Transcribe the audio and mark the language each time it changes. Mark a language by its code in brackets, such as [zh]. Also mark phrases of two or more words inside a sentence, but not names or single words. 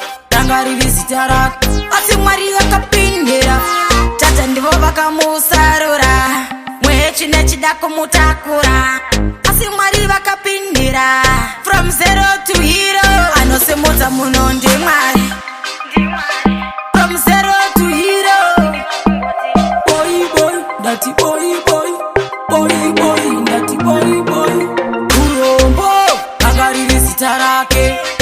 [sn] Ranga riri zita rake, asi Mwari vakapindira. Tata ndivo vakamusarura, mwechi nechida kumutakura. Asi Mwari vakapindira. [en] From zero to hero, [sn] anosimudza munhu ndiMwari. [en] From zero to hero. Boy, boy, ndati boy, boy. Boy, boy, [sn] ndati [en] boy, boy. [sn] Urombo, ranga riri zita rake.